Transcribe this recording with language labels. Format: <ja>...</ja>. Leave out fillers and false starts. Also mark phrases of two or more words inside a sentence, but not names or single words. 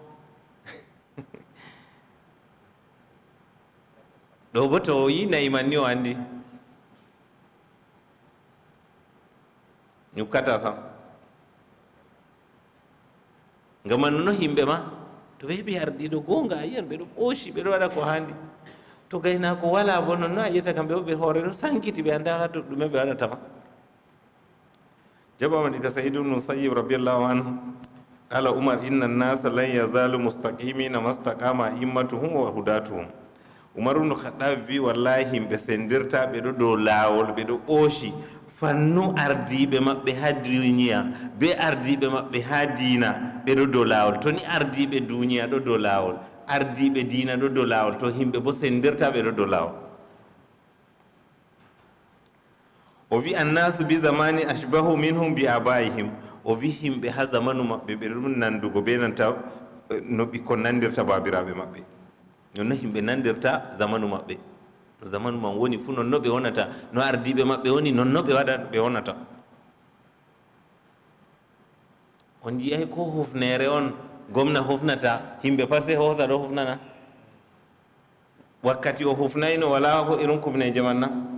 <ff>ɗo bo to o yi nayi man ni o andi ñukkata sam ngam annono himɓe ma to ɓe heɓi arɗiɗo gonga a yiyan ɓeɗo ɓooshi ɓeɗo waɗa ko handi to gaynako wala bo nonno a yiyata kamɓe o ɓe hoore ɗo sankiti ɓe anda ha to ɗume ɓe waɗatama jaɓama ɗiga</ff> <ar>سعيد بن المسيب رضي الله عنه قال عمر إن الناس لن يزالوا مستقيمين ما استقامت أئمتهم وهداتهم عمر بن الخطاب</ar> <ff>wi wallahi himɓe sendirta ɓeɗo dow laawol ɓeɗo ɓooshi fannu ardiɓe maɓɓe ha duniya be ardiɓe maɓɓe ha diina ɓeɗo dow laawol to ni ardiɓe duniya ɗo dow laawol ardiɓe diina ɗo dow laawol to himɓe bo sendirta ɓeɗo dow laawol o wi</ff> <ar>الناس بزمان أشبه منهم بآبائهم,</ar> <ff>o wi himɓe ha zamanu maɓɓe ɓe ɗum nandugo be nanta no ɓikkon nandirta babiraɓe maɓɓe. nonno himɓe nandirta zamanu maɓɓe, no zamanu man woni fuu nonno ɓe wonata, no ardiɓe maɓɓe woni nonno ɓe wonata. on jiyay ko hufnere on gomna hufnata himɓe pat se hosa ɗo hufnana, wakkati o hufnayno wala ko irin kumneje man na</ff>